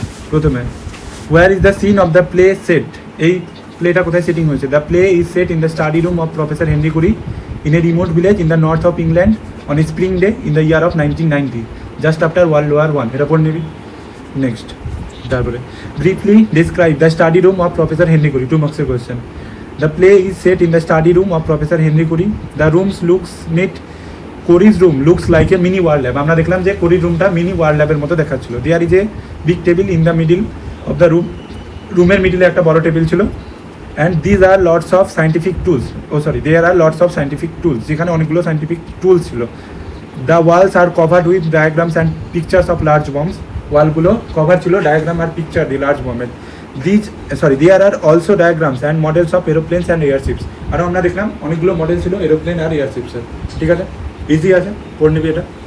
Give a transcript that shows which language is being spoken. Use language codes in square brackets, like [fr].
[en] প্রথমে where is the scene of the play set? [bn] এই প্লেটা কোথায় সেটিং হয়েছে? [en] The play is set in the study room of professor Henry Curie in a remote village in the north of England on a spring day in the year of 1990, just after world war one. [bn] এটা পড়ে নিবি। [en] Next, তারপরে briefly describe the study room of professor Henry Curie, 2 মার্কসের question. The play is set in the study room of Professor Henry Curie. The rooms looks neat. Curie's room looks like a mini world lab. [bn] আমরা দেখলাম যে কুরির রুমটা mini world ল্যাবের মতো দেখাচ্ছিল। [en] There is a big table in the middle of the room. [bn] রুমের মিডিলে একটা বড় টেবিল ছিল। [en] And these are lots of scientific tools. There are lots of scientific tools. [bn] যেখানে অনেকগুলো scientific tools ছিল। [en] The walls are covered with diagrams and pictures of large bombs. [bn] ওয়ালগুলো cover ছিল diagram আর picture দিয়ে large বম্বের। [en] There are also diagrams and models of aeroplanes and airships. [bn] আর আমরা দেখলাম অনেকগুলো model ছিল aeroplane আর এয়ারশিপসের। ঠিক আছে, ইজি আছে, পড়ে নিবি এটা।